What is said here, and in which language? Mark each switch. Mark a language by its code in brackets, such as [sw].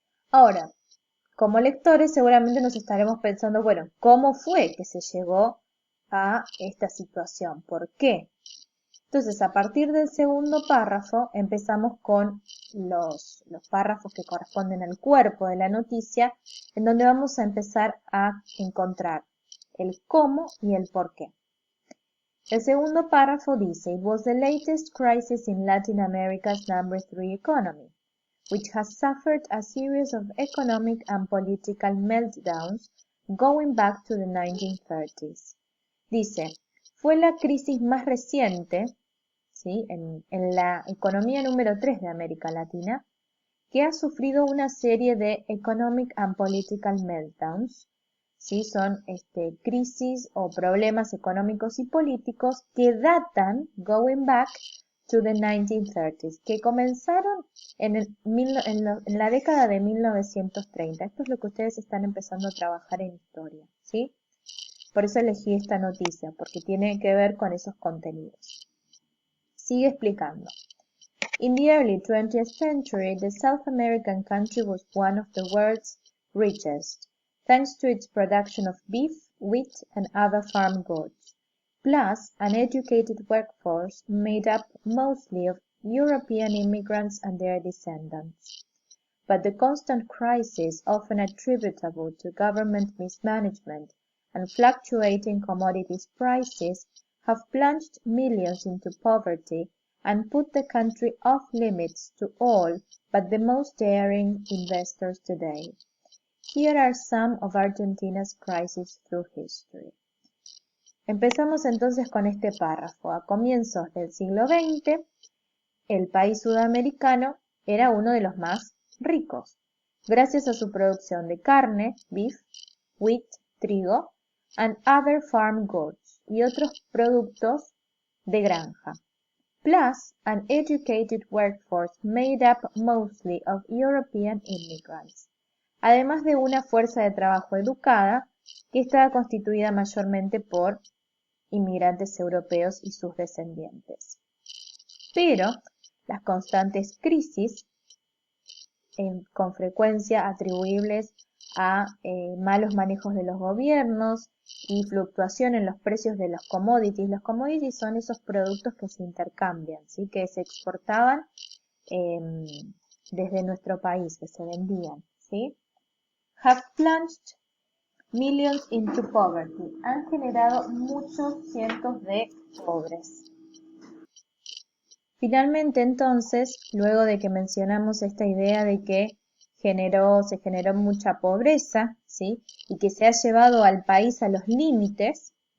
[es] Ahora, como lectores seguramente nos estaremos pensando, bueno, ¿cómo fue que se llegó a esta situación? ¿Por qué? Entonces, a partir del segundo párrafo, empezamos con los párrafos que corresponden al cuerpo de la noticia, en donde vamos a empezar a encontrar el cómo y el por qué. El segundo párrafo dice, [en] It was the latest crisis in Latin America's number 3 economy, which has suffered a series of economic and political meltdowns going back to the 1930s. [es] Dice, fue la crisis más reciente, ¿sí? en la economía número 3 de América Latina, que ha sufrido una serie de [en] economic and political meltdowns, [es] ¿sí? Son crisis o problemas económicos y políticos que datan, [en] going back to the 1930s, [es] que comenzaron en la década de 1930. Esto es lo que ustedes están empezando a trabajar en historia, ¿sí? Por eso elegí esta noticia, porque tiene que ver con esos contenidos. Sigue explicando. [en] In the early 20th century, the South American country was one of the world's richest, thanks to its production of beef, wheat, and other farm goods, plus an educated workforce made up mostly of European immigrants and their descendants. But the constant crisis, often attributable to government mismanagement and fluctuating commodities prices, have plunged millions into poverty and put the country off limits to all but the most daring investors today. Here are some of Argentina's crises through history. [es] Empezamos entonces con este párrafo. A comienzos del siglo XX, el país sudamericano era uno de los más ricos, gracias a su producción de carne, [en] beef, wheat, [es] trigo, [en] and other farm goods, [es] y otros productos de granja, [en] plus an educated workforce made up mostly of European immigrants, [es] además de una fuerza de trabajo educada que estaba constituida mayormente por inmigrantes europeos y sus descendientes. Pero las constantes crisis, con frecuencia atribuibles a malos manejos de los gobiernos y fluctuación en los precios de los [en] commodities. [es] Los [en] commodities [es] son esos productos que se intercambian, ¿sí? Que se exportaban desde nuestro país, que se vendían, ¿sí? [en] Have plunged millions into poverty. [es] Han generado muchos cientos de pobres. Finalmente, entonces, luego de que mencionamos esta idea de que se generó mucha pobreza, ¿sí? Y que se ha llevado al país a los límites,